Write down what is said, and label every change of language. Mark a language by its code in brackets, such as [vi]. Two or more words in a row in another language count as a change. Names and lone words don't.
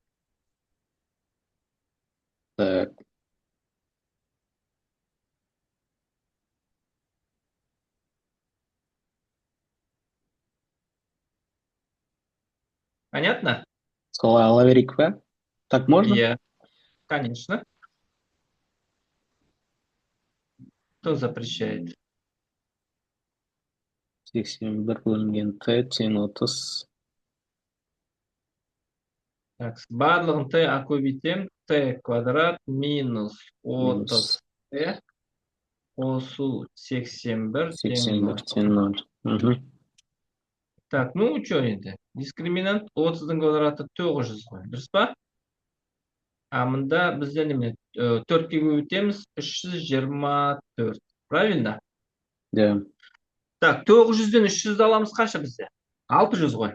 [ru] Так. Понятно? [kk] Солай ала берейік па? [ru] Так можно? Иә, конечно. Кто запрещает? [kk] 81 бөлінген t тең 30. Так, барлығын t көбейтем. T квадрат минус 30 t қосу 81 тең 0. тең 0. [ru] Так, ну что енді? [kk] Дискриминант 30-дің квадраты 900 ғой. Дұрыс па? Мында бізде неме? 4-ке көбейтеміз 324. Правильно? [ru] Да. [kk] Так, 900-ден 300 аламыз қанша бізде? 600 ғой.